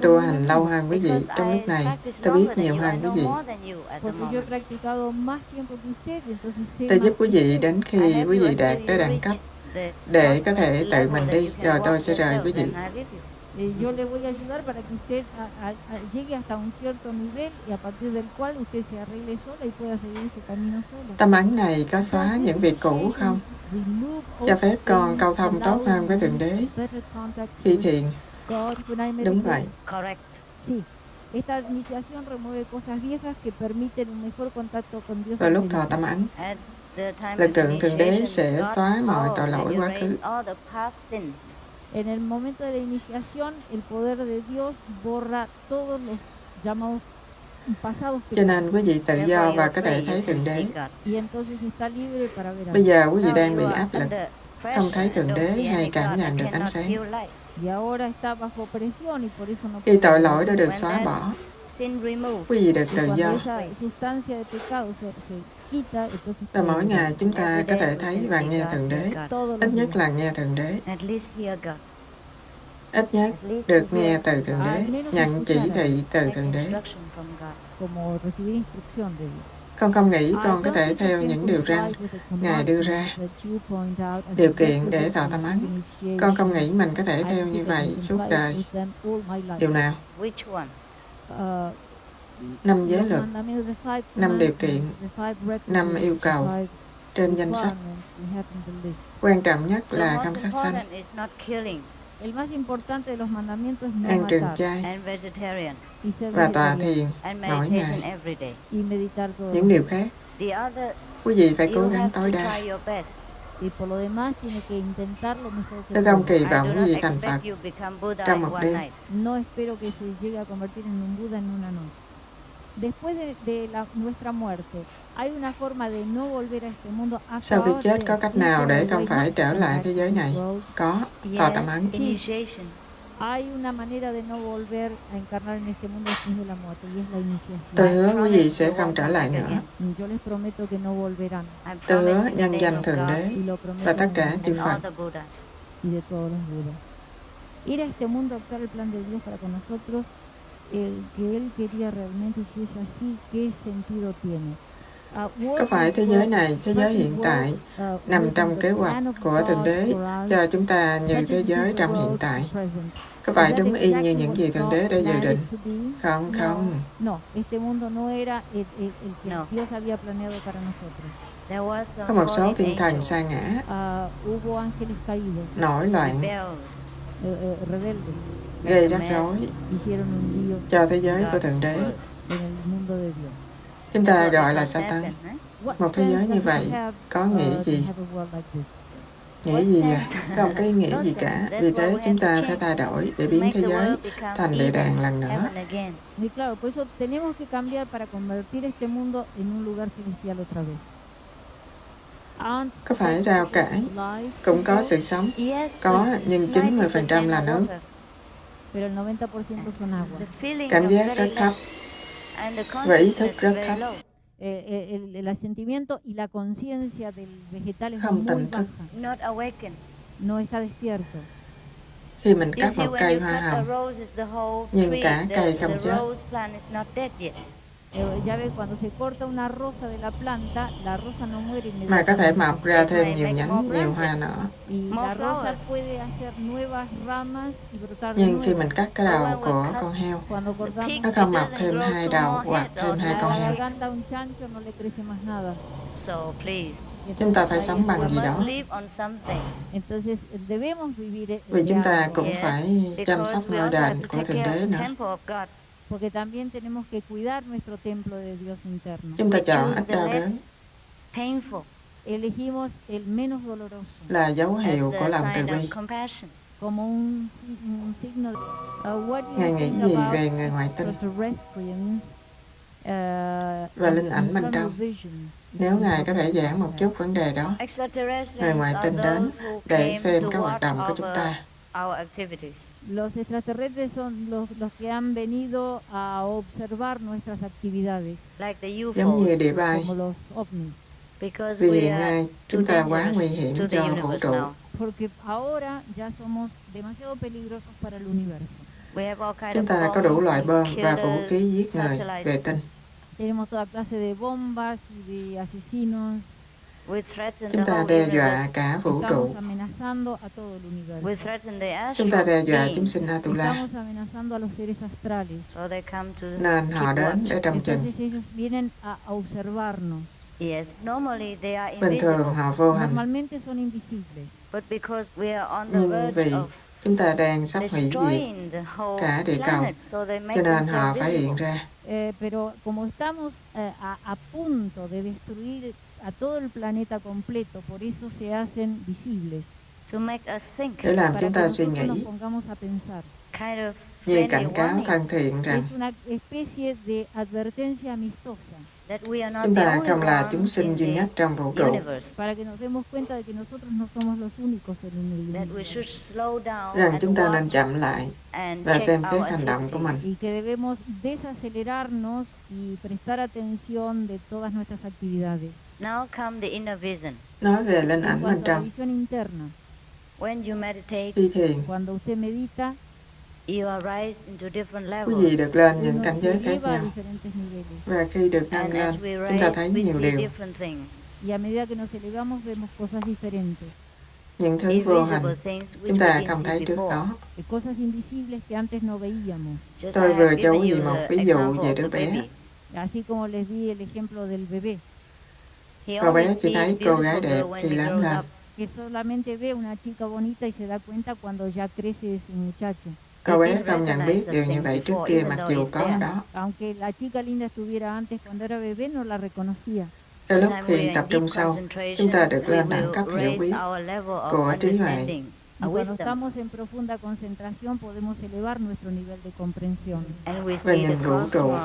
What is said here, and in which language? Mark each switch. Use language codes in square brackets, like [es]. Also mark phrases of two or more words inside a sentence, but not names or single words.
[vi] tôi tu [es] como un [vi] hành [es] amigo, [vi] lâu hơn quý vị, [en] Because [vi] trong lúc [en] I [vi] này [en] practice [vi] tôi biết [en] longer than [vi] nhiều [en] you. [vi] hơn [en] I [vi] quý [en] know [vi] vị. [en] more than you at the [es] porque yo he [en] moment. [es] practicado más tiempo que usted, entonces sé [vi] Tôi [es] más [vi] giúp quý [es] que [vi] vị [es] usted. [vi] đến [en] I [vi] khi [en] help [vi] quý [en] you [vi] vị [en] until [vi] đạt [en] you [vi] tới đẳng [en] reach [vi] cấp [en] the [vi] để có thể [en] level [vi] tự mình [en] that [vi] đi, [en] you can [vi] rồi [en] walk [vi] tôi sẽ rời [en] yourself, [vi] quý vị. [en] then I leave you. [es] Yo le voy a ayudar para que usted llegue hasta un cierto nivel y a partir del cual usted se arregle sola y pueda seguir su camino solo. [vi] Tâm ấn này có xóa những việc cũ không? Cho phép con câu thông tốt hơn với Thượng Đế khi thiền. Đúng vậy. [en] Correct. [es] Sí. Esta iniciación remueve cosas viejas que permiten un mejor contacto con Dios. [vi] Vào lúc thọ tâm ấn, Lực lượng Thượng Đế sẽ xóa mọi tội lỗi quá khứ. [es] En el momento de la iniciación, el poder de Dios borra todos los llamados pasados [vi] Cho nên quý vị tự do và có thể thấy Thượng Đế. [es] y entonces está libre para ver a [vi] Bây [es] Dios. [vi] giờ quý vị đang bị áp lực, không thấy Thượng Đế hay cảm nhận được ánh sáng. [es] Y ahora está bajo presión y por eso no [vi] Khi [es] puede [vi] tội [es] ver. [vi] lỗi đã được xóa bỏ, quý vị được tự [es] Cuando [vi] do. [es] esa sustancia de pecado se quita, entonces [vi] Và mỗi [es] podemos [vi] ngày chúng ta có thể thấy và nghe Thượng Đế. [es] todos [vi] Ít [es] los [vi] nhất [es] días. [vi] là nghe Thượng Đế. Ít nhất [en] At least [vi] được nghe từ Thượng Đế, [es] Al menos [vi] nhận chỉ [es] escuchar [vi] thị từ [en] take [vi] Thượng Đế. [en] instruction from God. [es] como recibir instrucción de Dios. [vi] Con không nghĩ [es] Hay [vi] con có [es] dos [vi] thể theo những điều răn [es] ejemplos de [vi] Ngài đưa ra, [en] that you point out as [vi] điều [en] the [vi] kiện để [en] best [vi] tạo tâm ấn. Con không nghĩ mình có thể theo như vậy suốt đời. Điều nào? [en] Which one? [vi] 5 giới luật, 5 điều kiện, 5 yêu cầu trên danh sách. Quan trọng nhất [en] The [vi] là [en] most [vi] không sát sanh, [en] important is not killing [es] El más importante de los mandamientos es no [vi] ăn trường [es] matar [vi] chay [en] and vegetarian [es] y ser [vi] và tọa [es] vegetariano [vi] thiền [en] and [vi] mỗi [en] meditation [vi] ngày. [en] every day. [es] y meditar todo. [vi] Những điều khác, [en] The other, [vi] quý vị phải cố [en] you [vi] gắng [en] have to [vi] tối đa. [en] try your best. [es] Y por lo demás tiene que intentar lo mejor que [vi] Tôi không [es] pueda. [vi] kỳ [en] I [vi] vọng [en] do [vi] quý [en] not [vi] vị thành Phật [en] expect you become Buddha [vi] trong [en] in [vi] một [en] one [vi] đêm. [en] night. [es] No espero que se llegue a convertir en un Buda en una noche. Después de nuestra muerte, hay una forma de no volver a este mundo. [vi] Sau khi chết có cách nào để không phải trở lại thế giới này? Có, tọa tâm ấn. [en] Initiation. [es] Hay una manera de no volver a encarnar en este mundo después de la muerte y es la iniciación. [vi] Tôi hứa quý vị sẽ không trở lại nữa. [es] Y yo les prometo que no volverán. [en] I [vi] Tôi hứa [en] promise in the [vi] nhân [en] name [vi] danh [en] of [vi] Thượng [en] God [vi] Đế [es] Y lo prometo [vi] và tất [es] en [vi] cả [es] el [vi] chư [en] and [es] nombre [en] all [vi] Phật [en] the Buddhas. [es] y de todos los Budas. Ir a este mundo a actuar el plan de Dios para con nosotros, que Él quería realmente, si es así, ¿qué sentido tiene? [vi] Có phải thế giới này, thế giới hiện tại, nằm trong kế hoạch của Thượng Đế cho chúng ta như thế giới trong hiện tại? Có phải đúng y như những gì Thượng Đế đã dự định? Không, không. [es] No, este mundo no era el que No. Dios había planeado para nosotros. [en] There was [vi] Có [en] some [vi] một số [en] fallen [vi] thiên thần [en] angels, [vi] sa ngã, [es] Hubo ángeles caídos, [vi] nổi loạn, [en] rebels, [es] rebeldes, [vi] gây rắc rối [es] hicieron un lío [vi] cho thế giới của Thượng Đế. [es] en el mundo de Dios. [vi] Chúng ta [en] What [vi] gọi [en] is [vi] là [en] that [vi] Satan. [en] then, eh? What [vi] Một thế giới [en] sense [vi] như [en] does it [vi] vậy [en] have, [vi] có nghĩa [en] to [vi] gì? [en] have a world like this? [vi] Nghĩ gì à? Không có ý nghĩa gì cả. Vì thế chúng ta phải thay đổi để biến thế giới thành địa đàng lần nữa. [en] Heaven again. [es] Y claro, por eso tenemos que cambiar para convertir este mundo en un lugar celestial otra vez. [vi] Có phải rau cải [en] Life, [vi] cũng có sự sống? [en] Yes, [vi] Có, [en] but [vi] nhưng [en] life is the [vi] 90% [en] same [vi] là [en] as [vi] nước. [en] water. [es] pero el 90% son agua. [en] The feeling [vi] Cảm [en] is [vi] giác [en] very [vi] rất thấp [en] low, and the [vi] và ý [en] consciousness [vi] thức rất [en] very [vi] thấp. [en] low. [es] El asentimiento y la conciencia del vegetal es [vi] Không [es] muy [vi] tỉnh thức. [es] baja, [en] Not awakened. [es] no está despierto. [vi] Khi mình [en] You [vi] cắt [en] see, [vi] một [en] when [vi] cây [en] you [vi] hoa [en] cut a [vi] hồng, [en] rose, it's the whole [vi] nhưng [en] tree. [vi] cả cây không [en] The [vi] chết. [en] rose plant is not dead yet. [es] Ya ve, cuando se corta una rosa de la planta, la rosa no muere [vi] mà có thể [es] inmediatamente. [vi] mọc ra thêm nhiều nhánh, nhiều hoa nữa. [es] Y [en] More [es] la rosa [en] flowers. [es] puede hacer nuevas ramas y brotar de [vi] Nhưng khi [es] nuevo. [vi] mình cắt cái đầu của con heo, [es] Cuando cortamos [en] pig, [vi] nó không [en] it [vi] mọc [en] doesn't [vi] thêm [en] grow [vi] 2 [en] two [vi] đầu [en] more [vi] hoặc [en] heads [vi] thêm [en] or [vi] 2 [en] a [vi] con [es] la [vi] heo. [es] garganta a un chancho no le crece más nada. [en] So please, [vi] Chúng ta phải sống [en] we [vi] bằng gì đó. [en] must live on something. [es] Entonces debemos vivir [vi] Vì chúng ta [es] algo, [vi] cũng [en] Yes, [vi] phải chăm [en] because [vi] sóc [en] we [vi] ngôi [en] also have [vi] đền [en] to [vi] của [en] take [vi] Thượng [en] care [vi] Đế [en] of the [vi] nữa. [en] temple of God. [es] porque también tenemos que cuidar nuestro templo de Dios interno. [vi] Chúng ta [en] We [vi] chọn [en] choose [vi] ít [en] the [vi] đau [en] less [vi] đớn [en] Painful. [es] Elegimos el menos doloroso [vi] là dấu hiệu [en] as [vi] của [en] the [vi] lòng từ [en] sign of [vi] bi. [en] compassion. [es] como un signo. [en] What do [vi] Ngài [en] you [vi] nghĩ [en] think [vi] gì [en] about [vi] về người ngoại tinh [en] extraterrestrians, [vi] và linh ảnh bên trong? Nếu Ngài có thể giảng một chút vấn đề đó, người ngoại tinh đến để xem các hoạt động của chúng ta. [en] Our activities. [es] Los extraterrestres son los que han venido a observar nuestras actividades, [en] Like the [vi] Giống như [en] UFOs. [vi] địa bay, [es] como los ovnis. [en] Because [vi] vì [en] we [vi] hiện [en] are [vi] nay [en] too [vi] chúng ta quá [en] dangerous [vi] nguy hiểm [en] to the [vi] cho vũ [en] universe [vi] trụ. [en] now. [es] Porque ahora ya somos demasiado peligrosos para el universo. [en] We have all kind [vi] Chúng [en] of [vi] ta có đủ [en] bombs [vi] loại [en] and [vi] bom và vũ [en] killers, [vi] khí giết người, [en] satellites. [vi] vệ tinh. [es] Tenemos toda clase de bombas y de asesinos. [en] We threaten [vi] Chúng [en] the [vi] ta [en] whole [vi] đe [en] universe. [vi] dọa cả vũ [es] Estamos [vi] trụ. [es] amenazando a todo el [en] We [es] universo. [en] threaten the [vi] Chúng ta đe [en] astral [vi] dọa [en] beings, [vi] chúng sinh Atula, [es] Estamos amenazando a los seres astrales. [en] so they come to [vi] nên họ [en] keep [vi] đến [en] watch. [vi] để trông chừng. [es] Entonces ellos vienen a observarnos. [en] Yes, normally they are [vi] Bình thường [en] invisible, [vi] họ vô hình, [es] Normalmente son invisibles, [en] but because we are on the [vi] nhưng [en] verge [vi] vì [en] of [vi] chúng ta đang sắp hủy diệt, [en] destroying the whole [vi] cả địa cầu, [en] planet, so they make [vi] cho nên họ [en] themselves [vi] phải hiện [en] visible. [vi] ra. [es] pero como estamos a punto de destruir a todo el planeta completo, por eso se hacen visibles. [en] To make us think, [vi] để làm [es] Para [vi] chúng [es] que [vi] ta suy [es] nosotros nos [vi] nghĩ, [es] pongamos a pensar. [en] kind of [vi] như [en] friendly [vi] cảnh cáo [en] warning [vi] thân thiện rằng [es] Es una especie de advertencia amistosa, [en] that we are not [vi] chúng [en] the [vi] ta [en] only [vi] không là [en] ones [vi] chúng sinh [en] in [vi] duy [en] the [vi] nhất trong vũ trụ, [en] universe, [es] para que nos demos cuenta de que nosotros no somos los únicos en el [en] that we [es] universo [en] should slow down [vi] rằng [en] and [vi] chúng ta nên [en] watch [vi] chậm lại [en] and [vi] và [en] check [vi] xem xét [en] our [vi] hành động của [en] activities. [vi] mình, [es] y que debemos desacelerarnos y prestar atención de todas nuestras actividades. [en] Now come the inner vision. [vi] nói về linh [es] En [vi] ảnh bên [es] cuanto a la [vi] trong. [es] visión interna, [en] When you meditate, [vi] Khi thiền, [es] cuando usted medita, [en] you are raised into different [vi] quý [en] levels. [vi] vị được lên những [es] uno [vi] cảnh [es] se [vi] giới khác [es] eleva a [vi] nhau, [es] diferentes niveles. [vi] và khi được nâng [en] And [vi] lên, [en] as we [vi] chúng ta [en] rise, [vi] thấy [en] we [vi] nhiều [en] see [vi] điều, [en] different things. [es] Y a medida que nos elevamos, vemos cosas diferentes. [vi] những thứ vô [en] Invisible [vi] hình [en] things which [vi] chúng [en] we [vi] ta [en] didn't [vi] không [en] see [vi] thấy trước [en] before. [vi] đó. [es] Cosas invisibles que antes no veíamos. [en] Just [vi] Tôi [en] I [vi] vừa [en] have [vi] cho [en] given [vi] quý vị [en] you [vi] một [en] the [vi] ví dụ [en] example [vi] về [en] of [vi] đứa [en] the [vi] bé. [en] baby. [es] Así como les di el ejemplo del bebé, [en] He [vi] Cậu bé [en] only [vi] chỉ [en] sees [vi] thấy cô gái [en] beautiful [vi] đẹp [en] girl when [vi] khi [en] he [vi] lớn [en] grows [vi] lên. [en] up. [es] que solamente ve una chica bonita y se da cuenta cuando ya crece su muchacho. [vi] Cậu bé không nhận biết điều như vậy trước kia mặc dù có đó. [es] Aunque la chica linda estuviera antes cuando era bebé, no la reconocía. [vi] Đôi lúc [en] Time we [vi] khi [en] are in [vi] tập [en] deep [vi] trung sâu, [en] concentration, [vi] chúng ta được [en] we [vi] lên đẳng [en] will [vi] cấp hiểu [en] raise [vi] biết [en] our level of [vi] của trí huệ. [en] understanding, [es] Y [en] of [es] cuando [en] wisdom, [es] estamos en profunda concentración, podemos elevar nuestro nivel de comprensión. [en] and we [vi] và [en] see the [vi] nhìn vũ trụ một